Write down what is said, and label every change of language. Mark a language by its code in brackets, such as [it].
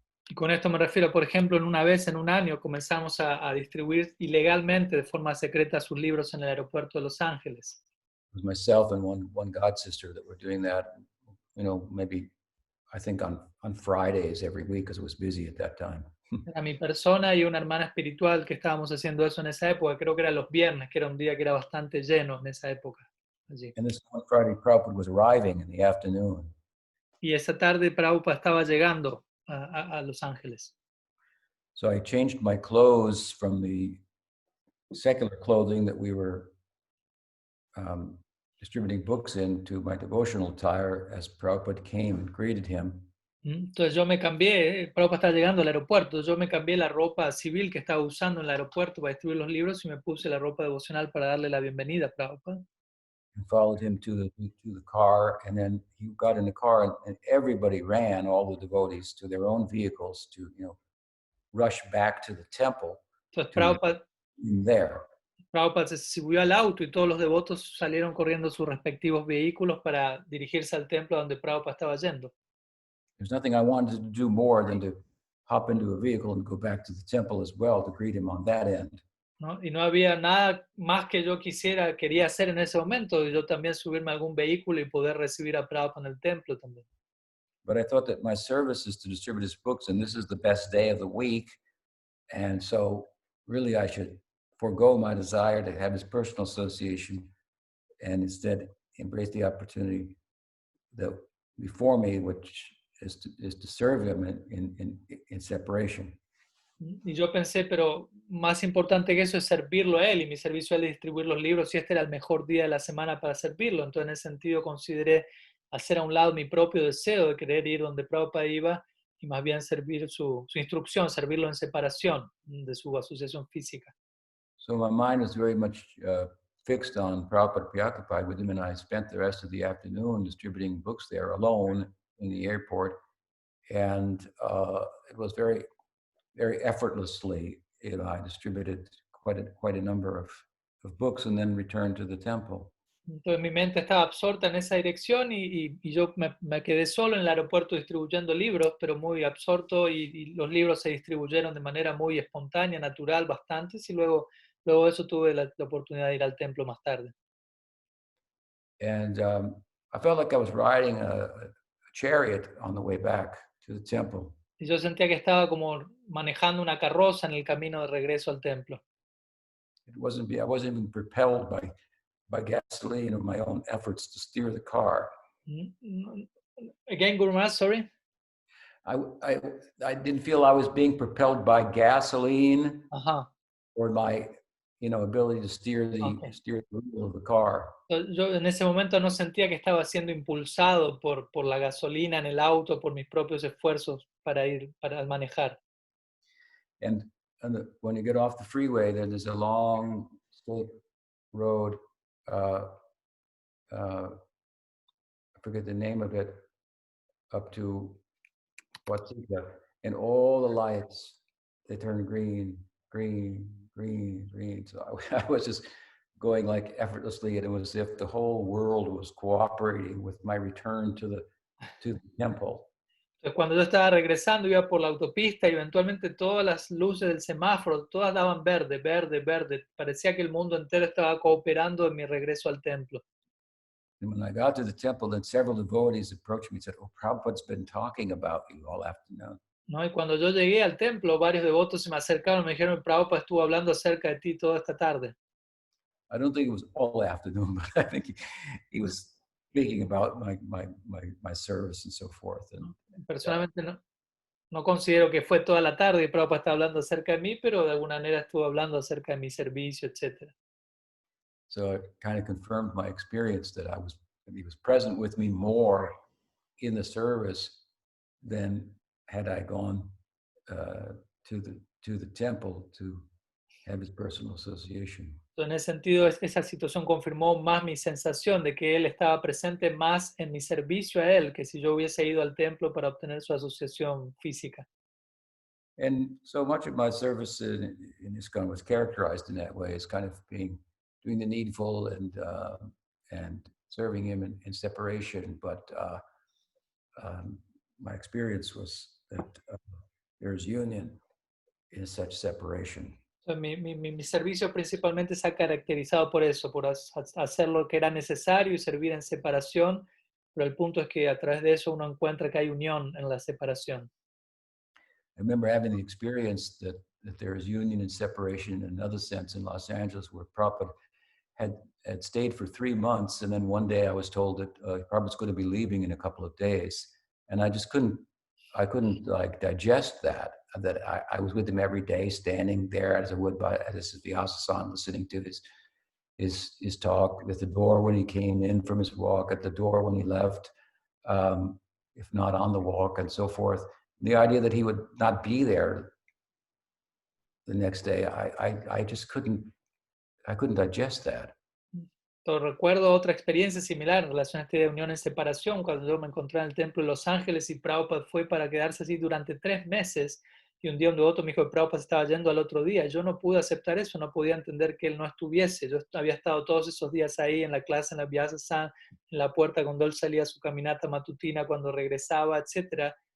[es] Y con esto me refiero, por ejemplo, en una vez en un año comenzamos a distribuir ilegalmente de forma secreta sus libros en el aeropuerto de Los Ángeles. [en] It was myself and one god sister that were doing that, maybe I think on Fridays every week because it was busy at that time. [es] Era mi persona y una hermana espiritual que estábamos haciendo eso en esa época. Creo que era los viernes, que era un día que era bastante lleno en esa época allí. [en] And this one Friday, Prabhupada was arriving in the afternoon. [es] Y esa tarde Prabhupada estaba llegando a Los Ángeles. [en] So I changed my clothes from the secular clothing that we were distributing books in to my devotional attire as Prabhupada came and greeted him. [es] Entonces yo me cambié, Prabhupada estaba llegando al aeropuerto, yo me cambié la ropa civil que estaba usando en el aeropuerto para distribuir los libros y me puse la ropa devocional para darle la bienvenida a Prabhupada. [en] And followed him to the car, and then he got in the car, and everybody ran, all the devotees, to their own vehicles to rush back to the temple. [es] Entonces [en] To there. [es] Prabhupada se subió al auto y todos los devotos salieron corriendo a sus respectivos vehículos para dirigirse al templo donde Prabhupada estaba yendo. [en] There's nothing I wanted to do more than to hop into a vehicle and go back to the temple as well to greet him on that end. [es] ¿No? Y no había nada más que yo quería hacer en ese momento, y yo también subirme a algún vehículo y poder recibir a Prabhupada en el templo también. [en] But I thought that my service is to distribute his books, and this is the best day of the week. And so really I should forego my desire to have his personal association and instead embrace the opportunity that before me, which is to serve him in separation. [es] Y yo pensé, pero más importante que eso es servirlo a él, y mi servicio a él es distribuir los libros, y este era el mejor día de la semana para servirlo. Entonces, en ese sentido, consideré hacer a un lado mi propio deseo de querer ir donde Prabhupada iba y más bien servir su instrucción, servirlo en separación de su asociación física. [en] So my mind was very much fixed on Prabhupada preoccupied with him, and I spent the rest of the afternoon distributing books there alone in the airport. And it was very, very effortlessly, I distributed quite a number of books and then returned to the temple. [es] Entonces mi mente estaba absorta en esa dirección y yo me quedé solo en el aeropuerto distribuyendo libros, pero muy absorto, y los libros se distribuyeron de manera muy espontánea, natural, bastantes, y luego de eso tuve la oportunidad de ir al templo más tarde. [en] And I felt like I was riding a chariot on the way back to the temple. [es] Y yo sentía que estaba como manejando una carroza en el camino de regreso al templo. [en] I wasn't even propelled by gasoline or my own efforts to steer the car. Again, Guru Maharaj, sorry. I didn't feel I was being propelled by gasoline or my ability to steer the wheel of the car. [es] Yo en ese momento no sentía que estaba siendo impulsado por la gasolina en el auto, por mis propios esfuerzos para manejar. [en] And when you get off the freeway, there's a long straight road. I forget the name of it, up to Watika, and all the lights, they turn green, green, green, green. So I was just going like effortlessly, and it was as if the whole world was cooperating with my return to the temple. [es] Entonces, cuando yo estaba regresando, iba por la autopista y eventualmente todas las luces del semáforo, todas daban verde, verde, verde. Parecía que el mundo entero estaba cooperando en mi regreso al templo. [en] And when I got to the temple, then several devotees approached me and said, "Oh, Prabhupada's been talking about you all afternoon." [es] ¿No? Y cuando yo llegué al templo, varios devotos se me acercaron y me dijeron, Prabhupada estuvo hablando acerca de ti toda esta tarde. [en] I don't think it was all afternoon, but I think he was speaking about my service and so forth. And [es] personalmente no considero que fue toda la tarde y Prabhupada está hablando acerca de mí, pero de alguna manera estuvo hablando acerca de mi servicio, etc. [en] So it kind of confirmed my experience that he was present with me more in the service than had I gone to the temple to have his personal association. [es] Entonces, en ese sentido, esa situación confirmó más mi sensación de que él estaba presente más en mi servicio a él que si yo hubiese ido al templo para obtener su asociación física. [en] And so much of my service in ISKCON was characterized in that way, as kind of doing the needful and serving him in separation. But my experience was that there's union in such separation. [es] Mi servicio principalmente se ha caracterizado por eso, por hacer lo que era necesario y servir en separación, pero el punto es que a través de eso uno encuentra que hay unión en la separación. [en] I remember having the experience that there is union and separation in another sense in Los Angeles, where Prabhupada had stayed for 3 months, and then one day I was told that Prabhupada's going to be leaving in a couple of days, and I just couldn't like digest that I was with him every day, standing there as I would by as the Vyasa-san, listening to his talk at the door when he came in from his walk, at the door when he left, if not on the walk, and so forth. The idea that he would not be there the next day, I just couldn't digest that. [es] Recuerdo otra experiencia similar en relación a esta idea de unión en separación, cuando yo me encontré en el templo de Los Ángeles y Prabhupada fue para quedarse así durante 3 meses, y un día un devoto me dijo que Prabhupada se estaba yendo al otro día. Yo no pude aceptar eso, no podía entender que él no estuviese. Yo había estado todos esos días ahí en la clase, en la Vyasa-san, en la puerta cuando él salía a su caminata matutina, cuando regresaba, etc.